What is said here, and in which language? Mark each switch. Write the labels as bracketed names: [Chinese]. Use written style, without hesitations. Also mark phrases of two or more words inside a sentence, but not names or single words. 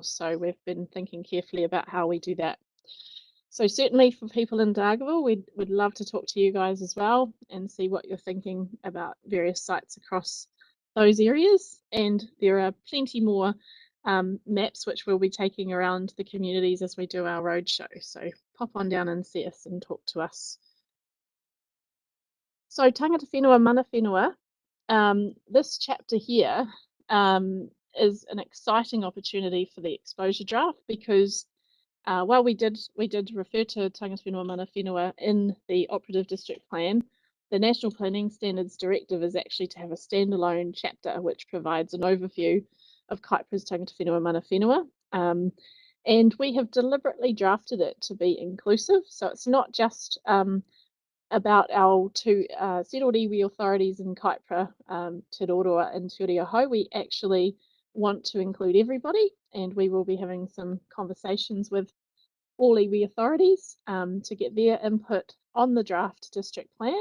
[English] So we've been thinking carefully about how we do that. So certainly for people in Dargaville, we'd love to talk to you guys as well and see what you're thinking about various sites across those areas. And there are plenty more maps which we'll be taking around the communities as we do our roadshow. So pop on down and see us and talk to us. [Māori] So tangata whenua, mana whenua. [English] This chapter here is an exciting opportunity for the exposure draft because while we did refer to [Māori] tangata whenua, mana whenua [English] in the Operative District Plan, the National Planning Standards Directive is actually to have a standalone chapter which provides an overview of Kaipara's [Māori] tangata whenua, mana whenua. [English] And we have deliberately drafted it to be inclusive, so it's not just about our two settled iwi authorities in Kaipara, Te Roroa and Te Reo. We actually want to include everybody, and we will be having some conversations with all iwi authorities to get their input on the draft district plan.